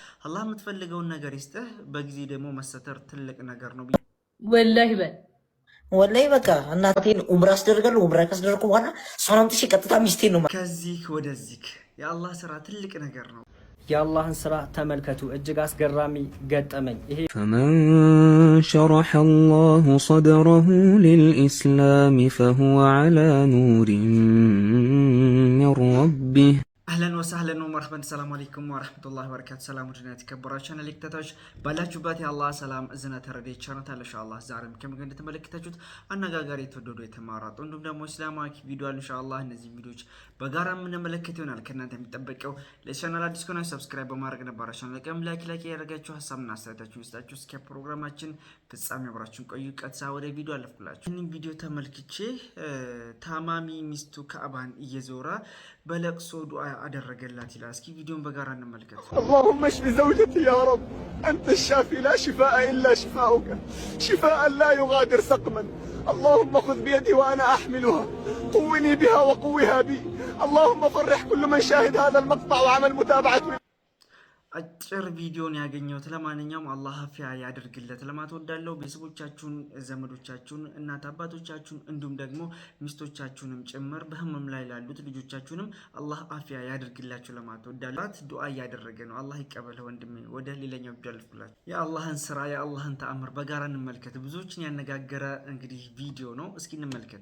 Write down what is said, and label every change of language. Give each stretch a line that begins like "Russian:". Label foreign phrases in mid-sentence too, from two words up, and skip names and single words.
Amharic: አላህ የምትፈልገውን ነገር ይስጥህ። በጊዜ ደግሞ መሰተር ትልቅ ነገር ነው። ወላሂ በል ወላሂ በቃ እናቴን ኡምራ አስደርጋለሁ። ኡምራ ካስደረኩ በኋላ እሷን አምጥቼ ቀጥታ ሚስቴን ነው። ከዚህ ወደዚህ የአላህ ስራ ትልቅ ነገር ነው። የአላህን ስራ ተመልከቱ። እጅግ አስገራሚ ገጠመኝ ይሄ።
Arabic: فمن شرح الله صدره للإسلام فهو على نور من ربه أهلا وسهلا ومرحبا። السلام عليكم ورحمة الله وبركاته።
Amharic: ሰላም ወድና የተከበራችሁ ተመልካቾች ባላችሁበት የአላህ ሰላም እዝነት ረድኤት ቸርነት ኢንሻአላህ ዛሬም ከምግብ እንደተመለከታችሁት አነጋጋሪ የተወደዱ የተማራጡ እንዲሁም ደግሞ እስላማዊ ቪዲዮ አሉ። ኢንሻአላህ እነዚህ ቪዲዮዎች በጋራ የምንመለከት ይሆናል። ከእናንተ የሚጠበቀው ለቻናል አዲስ ከሆነ ሰብስክራይብ በማድረግ ነባራችሁን ለቀም ላይክ ያደርጋችሁ ሀሳብና አስተያየታችሁን ይስጣችሁ። እስከ ፕሮግራማችን ፍጻሜ አብራችሁን ቆዩ። ቀጥታ ወደ ቪዲዮ አለፍኩላችሁ። ይህንን ቪዲዮ ተመልክቼ ታማሚ ሚስቱ ከአባን እየዞረ በለቅሶ ዱዓ አደረገላት ይላል። እስኪ ቪዲዮን በጋራ እንመልከት።
Arabic: اللهم اشف زوجتي يا رب انت الشافي لا شفاء الا شفاؤك شفاء لا يغادر سقما اللهم خذ بيدي وانا احملها قوني بها وقوها بي اللهم فرح كل من شاهد هذا المقطع وعمل متابعة.
Amharic: አጭር ቪዲዮን ያገኘሁት። ለማንኛውም አላህ አፊያ ያድርግለት ለማለት ወዳለው ቤተሰቦቻችሁን፣ ዘመዶቻችሁን፣ እናት አባቶቻችሁን እንዲሁም ደግሞ ሚስቶቻችሁንም ጭምር በህመም ላይ ላሉት ልጆቻችሁንም አላህ አፊያ ያድርግላችሁ ለማለት ወዳላት ዱዓ እያደረገ ነው። አላህ ይቀበል ወንድሜ። ወደ ሌላኛው ቪዲዮ አልፍኩላችሁ። የአላህን ስራ የአላህን ተአምር በጋራ እንመልከት። ብዙዎችን ያነጋገረ እንግዲህ ቪዲዮ ነው። እስኪ እንመልከት።